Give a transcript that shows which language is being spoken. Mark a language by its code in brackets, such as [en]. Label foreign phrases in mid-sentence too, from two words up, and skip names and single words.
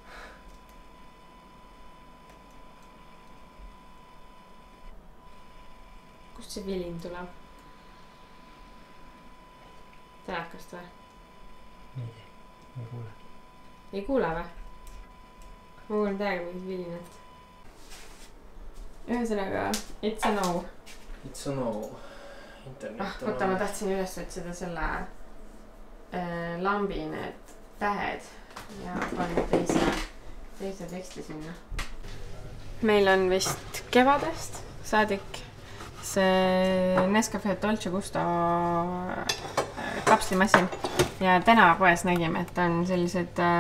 [et] Kust see vilin tuleb? Telekast või? Ei kuule. Ei kuule või? Ma kuulen täiega mingit vilinat. Ühesõnaga, [en] it's a no. It's a no. Internet on... [et] Võtta, ma tahtsin üles otsida selle lambi need tähed ja panna teise teksti sinna. Meil on vist kevadest saadik see Nescafe Dolce Gusto kapslimasin ja täna poes nägime, et on sellised